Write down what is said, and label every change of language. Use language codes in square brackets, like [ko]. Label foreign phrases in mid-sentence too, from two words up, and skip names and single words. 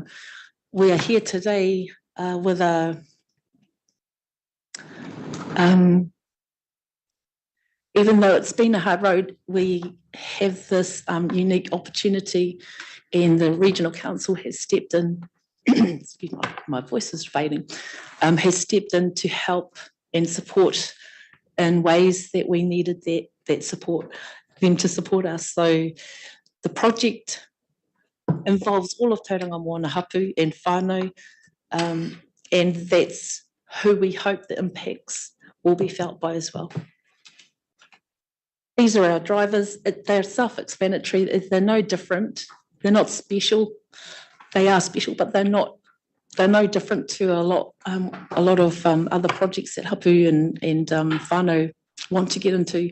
[en] We are here today with a even though it's been a hard road, we have this unique opportunity, and the regional council has stepped in. Excuse me, my voice is fading. Has stepped in to help and support in ways that we needed that support, them to support us. So the project involves all of Tauranga Moana hapu and whānau, and that's who we hope the impacts will be felt by as well. These are our drivers. They're self-explanatory. They're no different. They're not special. They are special, but they're no different to a lot of other projects that hapu and whānau want to get into.